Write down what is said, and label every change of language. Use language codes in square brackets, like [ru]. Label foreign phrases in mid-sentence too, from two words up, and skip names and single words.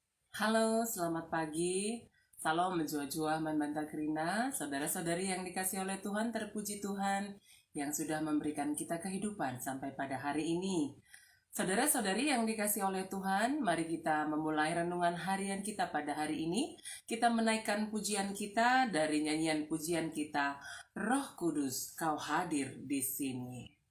[id] Halo, selamat pagi. [btx] Salam menjua-jua manbanta kerina, [id] saudara-saudari yang dikasih oleh Tuhan, terpuji Tuhan yang sudah memberikan kita kehidupan sampai pada hari ini. Saudara-saudari yang dikasih oleh Tuhan, mari kita memulai renungan harian kita pada hari ini. Kita menaikkan pujian kita dari nyanyian pujian kita, Roh Kudus, Kau hadir di sini.